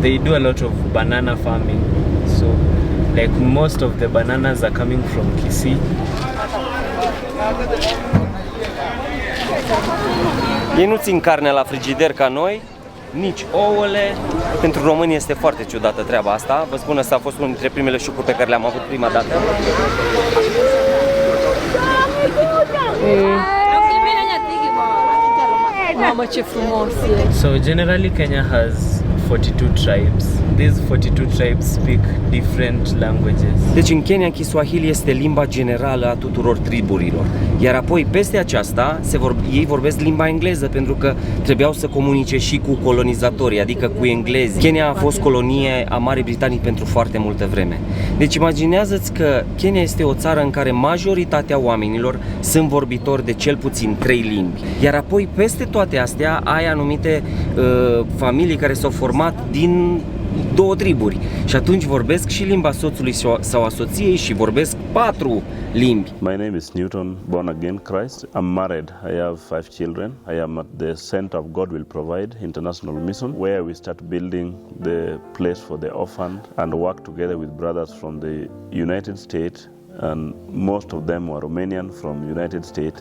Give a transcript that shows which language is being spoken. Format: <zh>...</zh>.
<en>They do a lot of banana farming. So, like most of the bananas are coming from Kisii.</en> <ro>Ei nu țin carnea la frigider ca noi, nici ouăle. Pentru români este foarte ciudată treaba asta. Vă spun, asta a fost unul dintre primele șocuri pe care le-am avut prima dată. Mamă, ce frumos e!</ro> <en>So generally Kenya has 42 tribes. These 42 tribes speak different languages.</en> <ro>Deci în Kenya Kiswahili este limba generală a tuturor triburilor. Iar apoi peste aceasta ei vorbesc limba engleză pentru că trebuiau să comunice și cu colonizatorii, adică cu englezii. Kenya a fost colonie a Marii Britanii pentru foarte multă vreme. Deci imaginează-ți că Kenya este o țară în care majoritatea oamenilor sunt vorbitori de cel puțin 3 limbi. Iar apoi peste toate astea ai anumite familii care s-au format din 2 triburi și atunci vorbesc și limba soțului sau a soției și vorbesc 4 limbi.</ro> <en>My name is Newton, born again Christ. I'm married. I have 5 children. I am at the Center of God Will Provide International Mission, where we start building the place for the orphan and work together with brothers from the United States, and most of them were Romanian from United States.</en>